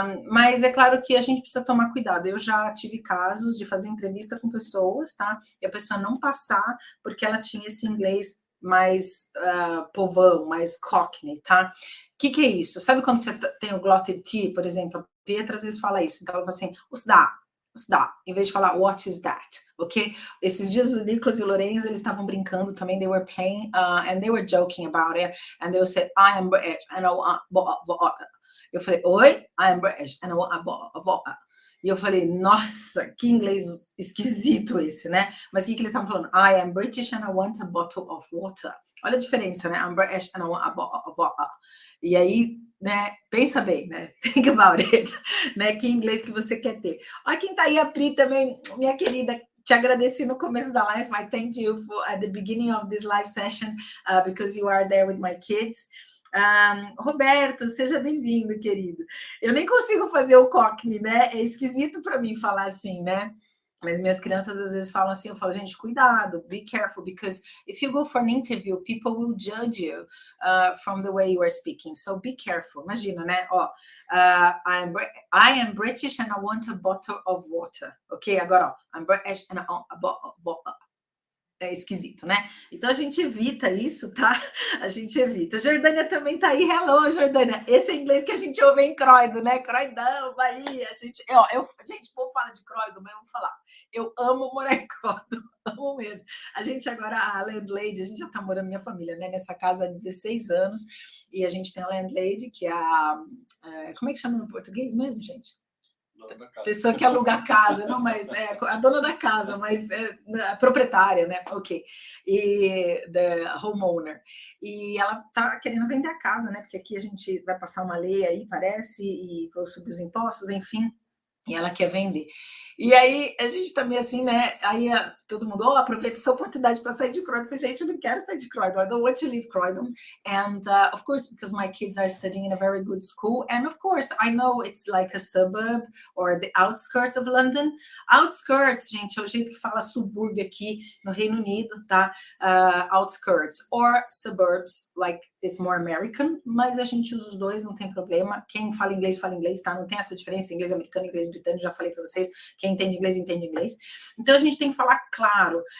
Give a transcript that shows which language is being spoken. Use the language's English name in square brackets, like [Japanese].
[Portuguese] Mas é claro que a gente precisa tomar cuidado. Eu já tive casos de fazer entrevista com pessoas, tá? E a pessoa não passar porque ela tinha esse inglês mais povão, mais cockney, tá? O que é isso? Sabe quando você tem o glotted T, por exemplo? A Pietra às vezes fala isso, então ela fala assim, [English] what's that? [Portuguese] Em vez de falar [English] what is that, [Portuguese] ok? Esses dias o Nicolas e o Lorenzo, eles estavam brincando também, [English] they were playing, and they were joking about it, and they said, I am British, and I want... [Portuguese] Eu falei, oi? [English] I am British, and I want... [Portuguese] E eu falei, nossa, que inglês esquisito esse, né? Mas o que eles estavam falando? [English] I am British and I want a bottle of water. [Portuguese] Olha a diferença, né? [English] I'm British and I want a bottle of water. [Portuguese] E aí, né, pensa bem, né? [English] Think about it, [Portuguese] né? Que inglês que você quer ter. Olha quem tá aí, a Pri também, minha querida. Te agradeci no começo da live. [English] I thanked you for at the beginning of this live session because you are there with my kids. [Portuguese] Roberto, seja bem-vindo, querido. Eu nem consigo fazer o cockney, né? É esquisito para mim falar assim, né? Mas minhas crianças às vezes falam assim, eu falo, gente, cuidado, [English] be careful, because if you go for an interview, people will judge you from the way you are speaking, so be careful. [Portuguese] Imagina, né? [English] I am British and I want a bottle of water, ok? Agora, I'm British and I want a bottle of water. [Portuguese] É esquisito, né? Então a gente evita isso, tá? A gente evita. Jordânia também tá aí. Hello, Jordânia. Esse é inglês que a gente ouve em Croydon, né? Croydon, Bahia. Gente, o povo fala de Croydon, mas eu vou falar. Eu amo morar em Croydon, amo mesmo. A gente agora, a landlady, a gente já tá morando, minha família, né? Nessa casa há 16 anos. E a gente tem a landlady, que é como é que chama no português mesmo, gente? Pessoa que aluga a casa, não, mas é a dona da casa, mas é a proprietária, né? Ok. E the homeowner. E ela tá querendo vender a casa, né? Porque aqui a gente vai passar uma lei aí, parece, e vou subir os impostos, enfim. E ela quer vender. E aí a gente também assim, né? Aí todo mundo, aproveita essa oportunidade para sair de Croydon. Eu falei, gente, eu não quero sair de Croydon. [English] I don't want to leave Croydon. And of course, because my kids are studying in a very good school. And of course, I know it's like a suburb or the outskirts of London. [Portuguese] Outskirts, gente, é o jeito que fala subúrbio aqui no Reino Unido, tá? [English] Outskirts or suburbs, like it's more American, [Portuguese] mas a gente usa os dois, não tem problema. Quem fala inglês, tá? Não tem essa diferença, inglês americano, inglês britânico, já falei para vocês. Quem entende inglês, entende inglês. Então, a gente tem que falar claro.